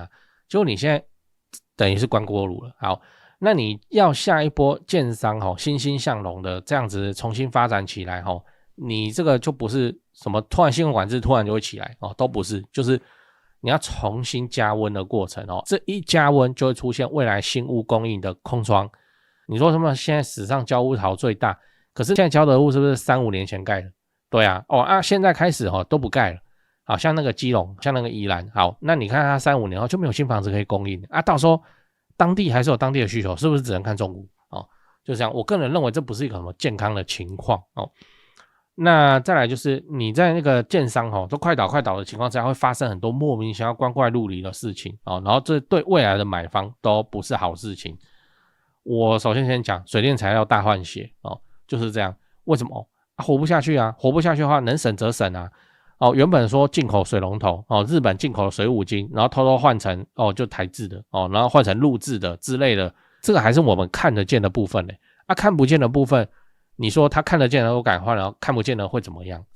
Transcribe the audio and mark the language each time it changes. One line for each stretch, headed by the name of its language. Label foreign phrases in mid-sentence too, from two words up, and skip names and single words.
Chinese: 結果你現在等於是關鍋爐了。好，那你要下一波建商欣欣向榮的這樣子重新發展起來你這個就不是什麼突然信用管制突然就會起來都不是，就是你要重新加溫的過程這一加溫就會出現未來新屋供應的空窗。你說什麼現在史上交屋潮最大，可是现在交的屋是不是3-5年前蓋的？對啊，現在開始都不蓋了。好像那個基隆，像那個宜蘭，好，那你看它3-5年後就沒有新房子可以供應到時候當地還是有當地的需求，是不是只能看中古就這樣。我個人認為這不是一個什麼健康的情況那再來就是你在那個建商都快倒的情況之下，會發生很多莫名其妙光怪陸離的事情然後這對未來的買方都不是好事情。我首先講水電材料大換血就是這樣。為什麼活不下去啊？活不下去的話能省則省啊。原本說進口水龍頭日本進口的水五金，然後偷偷換成就台制的然後換成陸制的之類的，這個還是我們看得見的部分看不見的部分，你說他看得見的都改換了，看不見的會怎麼樣？